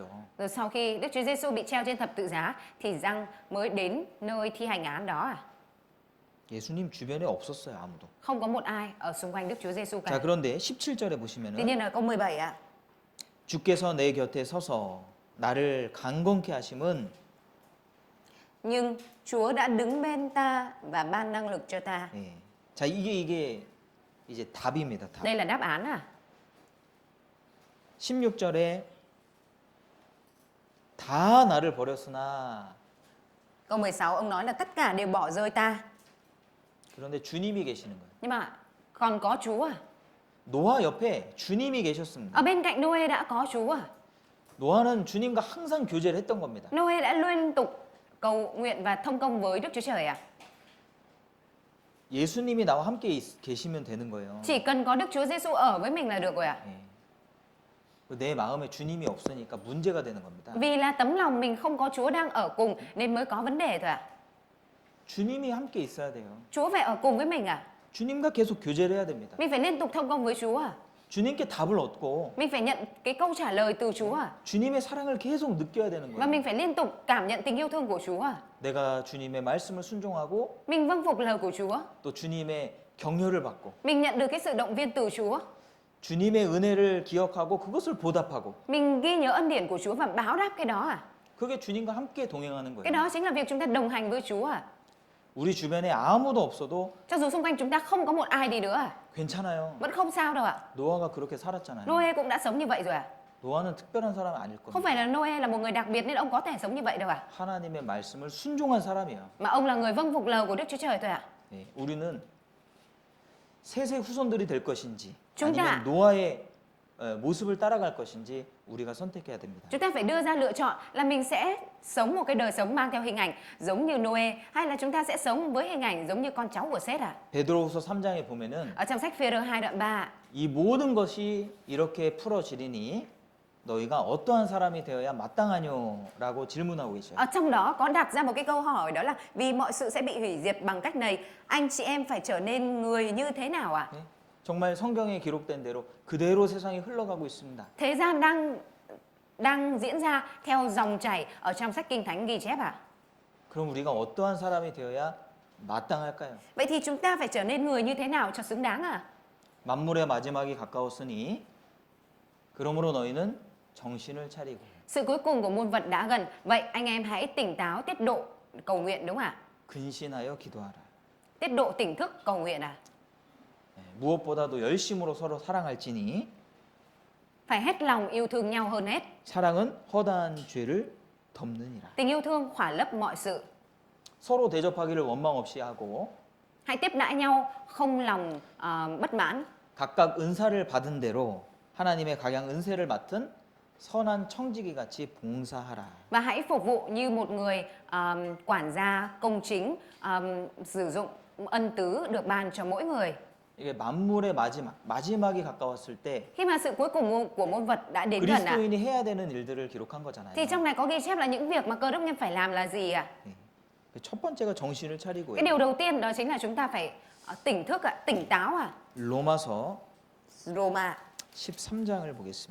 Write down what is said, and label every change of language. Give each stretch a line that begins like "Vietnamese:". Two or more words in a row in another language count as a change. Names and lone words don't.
Vietnamese: Rồi sau khi Đức Chúa Giêsu bị treo trên thập tự giá thì Giăng mới đến nơi thi hành án đó à.
Korean: 예수님 주변에 없었어요, 아무도.
Vietnamese: Không có một ai ở xung quanh Đức Chúa Giêsu
Korean: 자,
Vietnamese: cả.
Korean: 그런데 17절에
Vietnamese: Tuy
Korean: 보시면은
Vietnamese: nhiên là câu 17 ạ.
Korean: 주께서 내 곁에 서서 나를 강건케 하심은
Vietnamese: Nhưng Chúa đã đứng bên ta và ban năng lực cho ta.
Korean: 예. 자, 이게 이제 답입니다. 답.
Vietnamese: Đây là đáp án à?
Korean: 16절에 다 나를 버렸으나
Vietnamese: Câu 16 ông nói là tất cả đều bỏ rơi ta.
Korean: 그런데 주님이 계시는 거예요.
Vietnamese: Nhưng mà còn có Chúa à?
Korean: 노아 옆에 주님이 계셨습니다.
Vietnamese: Ở bên cạnh Noe đã có Chúa à?
Korean: 노아는 주님과 항상 교제를 했던 겁니다.
Vietnamese: Noe đã liên tục cầu nguyện và thông công với Đức Chúa Trời à?
Korean: 예수님이 나와 함께 계시면 되는 거예요.
Vietnamese: Chỉ cần có Đức Chúa Giêsu ở với mình là được rồi à?
Korean: 예. 내 마음에 주님이 없으니까 문제가 되는 겁니다.
Vietnamese: Vì là tấm lòng mình không có Chúa đang ở cùng nên mới có vấn đề thôi à?
Korean: 주님이 함께 있어야 돼요.
Vietnamese: Chúa phải ở cùng với mình à?
Korean: 주님과 계속 교제를 해야 됩니다.
Vietnamese: Mình phải liên tục thông công với Chúa à?
Korean: 주님께 답을 얻고
Vietnamese: Mình phải nhận cái câu trả lời từ Chúa à?
Korean: 주님의 사랑을 계속 느껴야 되는
Vietnamese: Và
Korean: 거예요.
Vietnamese: mình phải liên tục cảm nhận tình yêu thương của Chúa à?
Korean: 내가 주님의 말씀을 순종하고
Vietnamese: Mình vâng phục lời của Chúa.
Korean: 또 주님의 격려를 받고
Vietnamese: Mình nhận được cái sự động viên từ Chúa.
Korean: 주님의 은혜를 기억하고 그것을 보답하고
Vietnamese: Mình ghi nhớ ân điển của Chúa và báo đáp cái đó à?
Korean: 그게 주님과 함께 동행하는
Vietnamese: Cái
Korean: 거예요.
Vietnamese: đó chính là việc chúng ta đồng hành với Chúa à?
Korean: 우리 주변에 아무도 없어도
Vietnamese: Cho dù xung quanh chúng ta không có một ai đi nữa à?
Korean: 괜찮아요.
Vietnamese: Vẫn không sao đâu ạ.
Korean: 노아가 그렇게 살았잖아요.
Vietnamese: Noe cũng đã sống như vậy rồi à?
Korean: 노아는 특별한 사람 아닐
Vietnamese: Không
Korean: 겁니다.
Vietnamese: phải là Noe là một người đặc biệt nên ông có thể sống như vậy đâu à?
Korean: 하나님의 말씀을 순종한 사람이에요.
Vietnamese: Mà ông là người vâng phục lời của Đức Chúa Trời thôi ạ.
Korean: 네, 우리는 셋의 후손들이 될 것인지
Vietnamese: chúng ta
Korean: 아니면 노아의 모습을 따라갈 것인지 우리가 선택해야 됩니다.
Vietnamese: chúng ta phải đưa ra lựa chọn là mình sẽ sống một cái đời sống mang theo hình ảnh giống như Noe hay là chúng ta sẽ sống với hình ảnh giống như con cháu của Sét à?
Korean: 베드로후서 3장에 보면은
Vietnamese: Ở trong sách Phê-rơ 2 đoạn 3
Korean: 이 모든 것이 이렇게 풀어지리니 너희가 어떠한 사람이 되어야 마땅하뇨라고 질문하고 계셔요.
Vietnamese: ở trong đó có đặt ra một cái câu hỏi, đó là vì mọi sự sẽ bị hủy diệt bằng cách này, anh chị em phải trở nên người như thế nào ạ?
Korean: 네? 정말 성경에 기록된 대로 그대로 세상이 흘러가고 있습니다.
Vietnamese: Thế gian đang diễn ra theo dòng chảy ở trong sách Kinh Thánh ghi chép à?
Korean: 그럼 우리가 어떠한 사람이 되어야 마땅할까요?
Vietnamese: Vậy thì chúng ta phải trở nên người như thế nào cho xứng đáng à?
Korean: 만물의 마지막이 가까웠으니 그러므로 너희는 정신을 차리고
Vietnamese: Sự cuối cùng của muôn vật đã gần, vậy anh em hãy tỉnh táo tiết độ cầu nguyện đúng không ạ?
Korean: 근신하여 기도하라.
Vietnamese: Tiết độ tỉnh thức cầu nguyện à?
Korean: 네, 무엇보다도 열심으로 서로 사랑할지니
Vietnamese: Phải hết lòng yêu thương nhau hơn hết.
Korean: 사랑은 허다한 죄를 덮느니라.
Vietnamese: Tình yêu thương khỏa lấp mọi sự.
Korean: 서로 대접하기를 원망 없이 하고
Vietnamese: Hãy tiếp đãi nhau không lòng bất mãn.
Korean: 각각 은사를 받은 대로 하나님의 각양 은혜를 맡은 선한 청지기 같이 봉사하라.
Vietnamese: Và hãy phục vụ như một người quản gia công chính, sử dụng ân tứ được ban cho mỗi người.
Korean: 이게 만물의 마지막이 가까웠을 때
Vietnamese: Khi mà sự cuối cùng của muôn vật đã đến gần ạ,
Korean: 그리스도인이 해야 되는 일들을 기록한 거잖아요.
Vietnamese: thì trong này có ghi chép là những việc mà cơ đốc nhân phải làm là gì ạ?
Korean: 네. 첫 번째가 정신을 차리고요.
Vietnamese: Cái điều đầu tiên đó chính là chúng ta phải tỉnh thức ạ, tỉnh táo à.
Korean: 로마서
Vietnamese: Roma,
Korean: 13장을 보겠습니다.